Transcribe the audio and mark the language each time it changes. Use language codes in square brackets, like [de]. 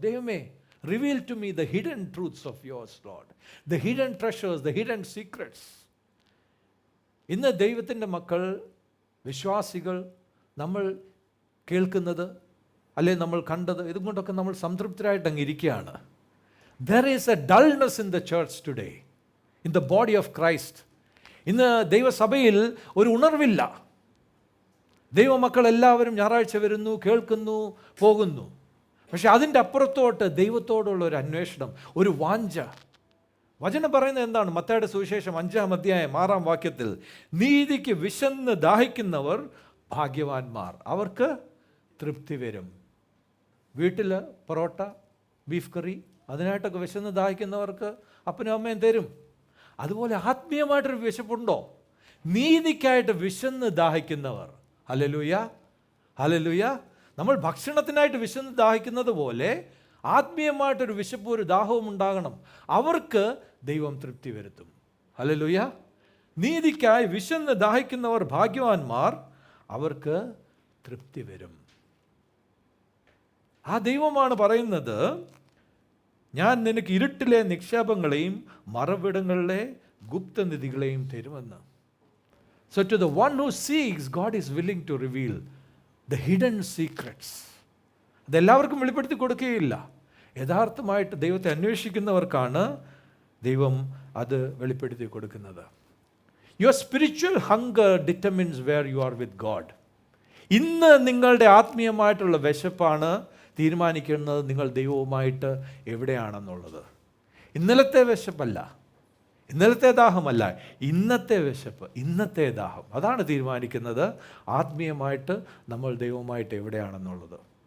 [en] ദൈവമേ, reveal to me the hidden truths of yours lord, the hidden treasures, the hidden secrets. [ml] ഇന്ന് ദൈവത്തിൻ്റെ മക്കൾ, വിശ്വാസികൾ, നമ്മൾ കേൾക്കുന്നത് അല്ലെ നമ്മൾ കണ്ടത്, ഇതുകൊണ്ടൊക്കെ നമ്മൾ സംതൃപ്തരായിട്ട് അങ്ങ് ഇരിക്കുകയാണ്. [en] There is a dullness in the church today, in the body of Christ. [ml] ഇന്ന് ദൈവസഭയിൽ ഒരു ഉണർവില്ല. ദൈവമക്കൾ എല്ലാവരും ഞായറാഴ്ച വരുന്നു, കേൾക്കുന്നു, പോകുന്നു. പക്ഷെ അതിൻ്റെ അപ്പുറത്തോട്ട് ദൈവത്തോടുള്ള ഒരു അന്വേഷണം, ഒരു വാഞ്ച. വചനം പറയുന്നത് എന്താണ്? മത്തായിയുടെ സുവിശേഷം 5-ാം അധ്യായം 6-ാം വാക്യത്തിൽ, നീതിക്ക് വിശന്ന് ദാഹിക്കുന്നവർ ഭാഗ്യവാന്മാർ, അവർക്ക് തൃപ്തി വരും. വീട്ടിൽ പൊറോട്ട, ബീഫ് കറി, അതിനായിട്ടൊക്കെ വിശന്ന് ദാഹിക്കുന്നവർക്ക് അപ്പനും അമ്മയും തരും. അതുപോലെ ആത്മീയമായിട്ടൊരു വിശപ്പുണ്ടോ? നീതിക്കായിട്ട് വിശന്ന് ദാഹിക്കുന്നവർ, ഹല്ലേലൂയ, ഹല്ലേലൂയ. നമ്മൾ ഭക്ഷണത്തിനായിട്ട് വിശന്ന് ദാഹിക്കുന്നത് പോലെ ആത്മീയമായിട്ടൊരു വിശപ്പും ഒരു ദാഹവും ഉണ്ടാകണം. അവർക്ക് ദൈവം തൃപ്തി വരുത്തും. ഹല്ലേലൂയ. നീതിക്കായി വിശന്ന് ദാഹിക്കുന്നവർ ഭാഗ്യവാന്മാർ, അവർക്ക് തൃപ്തി വരും. ആ ദൈവമാണ് പറയുന്നത്, ഞാൻ നിനക്ക് ഇരുട്ടിലെ നിക്ഷേപങ്ങളെയും മറവിടങ്ങളിലെ ഗുപ്തനിധികളെയും തരുമെന്ന്. [en] So to the one who seeks, God is willing to reveal the hidden secrets. [ml] അതെല്ലാവർക്കും വെളിപ്പെടുത്തി കൊടുക്കുകയില്ല. യഥാർത്ഥമായിട്ട് ദൈവത്തെ അന്വേഷിക്കുന്നവർക്കാണ് ദൈവം അത് വെളിപ്പെടുത്തി കൊടുക്കുന്നത്. [en] Your spiritual hunger determines where you are with God. [ml] ഇന്ന് നിങ്ങളുടെ ആത്മീയമായിട്ടുള്ള വിശപ്പാണ് തീരുമാനിക്കുന്നത് നിങ്ങൾ ദൈവവുമായിട്ട് എവിടെയാണെന്നുള്ളത്. ഇന്നലത്തെ വിശപ്പല്ല, ഇന്നലത്തെ ദാഹമല്ല, ഇന്നത്തെ വിശപ്പ്, ഇന്നത്തെ ദാഹം. അതാണ് തീരുമാനിക്കുന്നത് ആത്മീയമായിട്ട് നമ്മൾ ദൈവവുമായിട്ട് എവിടെയാണെന്നുള്ളത്.